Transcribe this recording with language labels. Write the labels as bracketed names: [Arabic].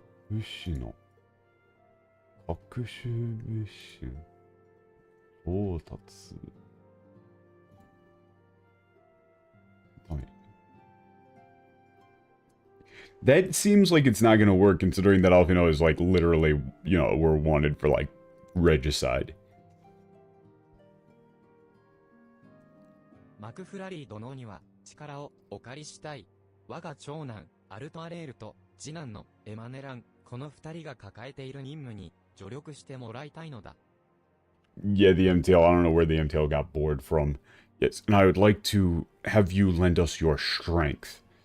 [English] Ushino. [Japanese] 特殊物資調達ダメ [English] That seems like it's not gonna work considering that Alphinaud is like literally, you know, we're wanted for like regicide. [Japanese] マクフラリー殿には力をお借りしたい。我が長男アルトアレールと次男のエマネラン、この二人が抱えている任務に助力してもらいたいのだ。 [English] Yeah, the MTL. I don't know where the MTL got bored from. Yes, and I would like to have you lend us your strength.